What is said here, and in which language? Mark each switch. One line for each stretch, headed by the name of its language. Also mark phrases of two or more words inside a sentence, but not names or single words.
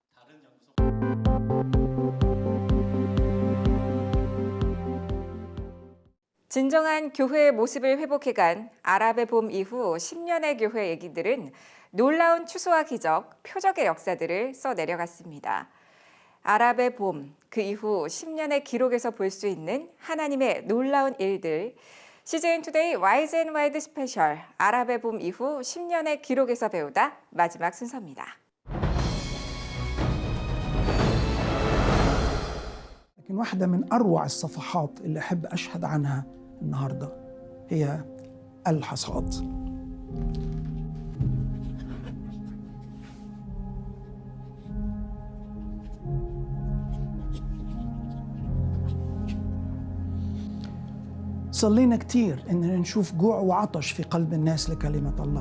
Korean: 진정한 교회의 모습을 회복해간 아랍의 봄 이후 10년의 교회 얘기들은 놀라운 추수와 기적, 표적의 역사들을 써내려갔습니다. 아랍의 봄, 그 이후 10년의 기록에서 볼 수 있는 하나님의 놀라운 일들, CJN투데이 와이즈 앤 와이드 스페셜 아랍의 봄 이후 10년의 기록에서 배우다 마지막 순서입니다.
Arabic: لكن واحدة من أروع الصفحات اللي أحب أشهد عنها النهاردة هي الحصاد. صلينا كتير إننا نشوف جوع وعطش في قلب الناس لكلمة الله.